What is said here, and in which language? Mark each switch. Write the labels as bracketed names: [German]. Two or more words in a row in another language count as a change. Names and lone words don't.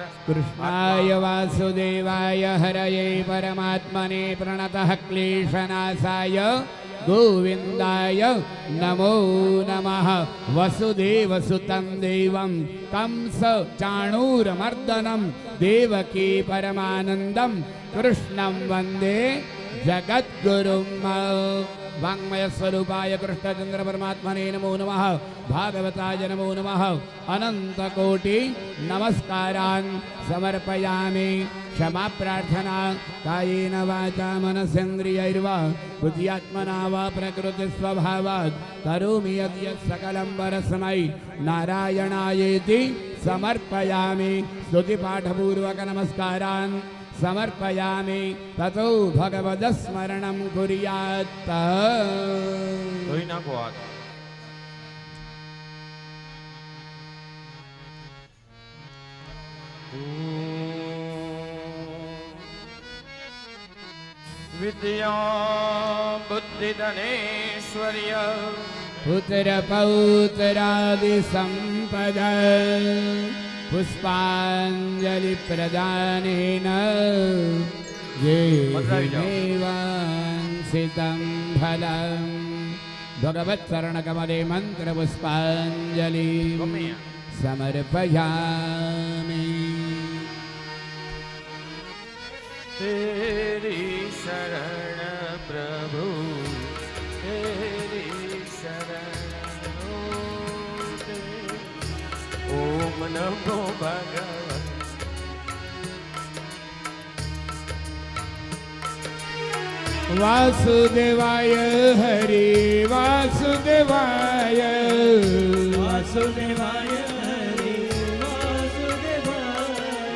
[Sanskrit] કૃષ્ણાય વાસુદેવાય હરયે પરમાત્મને પ્રણતઃ ક્લેશનાશાય ગોવિંદાય નમો નમઃ. વસુદેવસુતં દેવં કંસ ચાણૂરમર્દનમ દેવકી પરમાનંદમ કૃષ્ણં વંદે जगद्गुरुं वाङ्मय स्वरूपाय कृष्णचन्द्र परमात्मने नमो नमः। भागवताय नमो नमः। अनन्तकोटि नमस्कारान् समर्पयामि। क्षमा प्रार्थना कायेन वाचा मनसेन्द्रियैर्वा बुद्ध्यात्मना वा प्रकृतिस्वभावात् करोमि यद्यत् सकलं परस्मै नारायणायेति समर्पयामि। स्तुतिपाठपूर्वक नमस्कारान् समर्पयामि। ततो भगवदस्मरणं कुर्यात्। [Gujarati] ધોઈ નાખો હાથ. [Sanskrit] વિદ્યા બુદ્ધિ ધનેશ્વર્ય પુત્ર પૌત્રાદિ સંપદ પુષ્પાંજલિ પ્રદાનેન જેવાંસિतं ફલં ભગવત ચરણ કમલે મંત્ર પુષ્પાંજલિ સમર્પયામિ. [Hindi] तेरी शरण प्रभु तेरी शरण [Sanskrit] ओम नमो भगवते वासुदेवाय हरि वासुदेवाय वासुदेवाय हरि वासुदेवाय